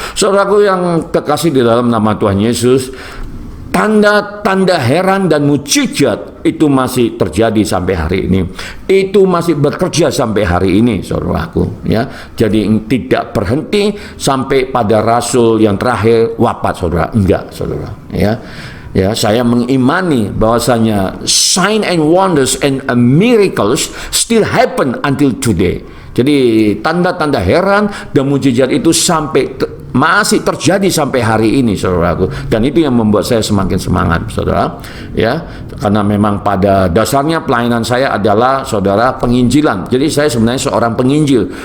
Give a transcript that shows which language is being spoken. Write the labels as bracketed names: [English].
[Indonesian] Saudaraku yang kekasih di dalam nama Tuhan Yesus, tanda-tanda heran dan mukjizat itu masih terjadi sampai hari ini. Itu masih bekerja sampai hari ini, saudaraku, ya. Jadi tidak berhenti sampai pada rasul yang terakhir wafat, saudara. Enggak, saudara, ya. Ya, saya mengimani bahwasanya [English] sign and wonders and miracles still happen until today. [Indonesian] Jadi tanda-tanda heran dan mukjizat itu masih terjadi sampai hari ini, saudaraku. Dan itu yang membuat saya semakin semangat, saudara, ya. Karena memang pada dasarnya pelayanan saya adalah, saudara, penginjilan. Jadi saya sebenarnya seorang penginjil.